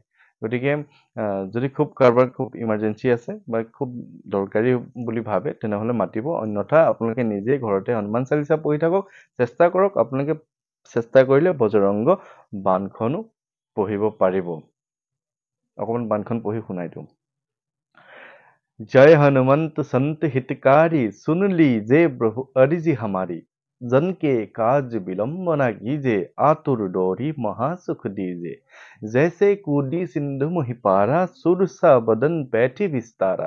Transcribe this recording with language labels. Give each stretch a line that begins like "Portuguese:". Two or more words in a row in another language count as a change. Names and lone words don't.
Assamese: গতিকে যদি খুব কাৰোবাৰ খুব ইমাৰ্জেঞ্চি আছে বা খুব দৰকাৰী বুলি ভাবে, তেনেহ'লে মাতিব। অন্যথা আপোনালোকে নিজেই ঘৰতে হনুমান চালিচা পঢ়ি থাকক, চেষ্টা কৰক। আপোনালোকে চেষ্টা কৰিলে বজৰংগ বাণখনো পঢ়িব পাৰিব। অকণমান বাণখন পঢ়ি শুনাই দিওঁ।
Hindi: जय हनुमंत संत हितकारी, सुन लीजे प्रभु अर्जी हमारी। जन के काज विलंब न कीजे, आतुर डोरी महासुख दीजे। जैसे कूदी सिंधु मोहि पारा, सुरसा बदन बैठी विस्तारा।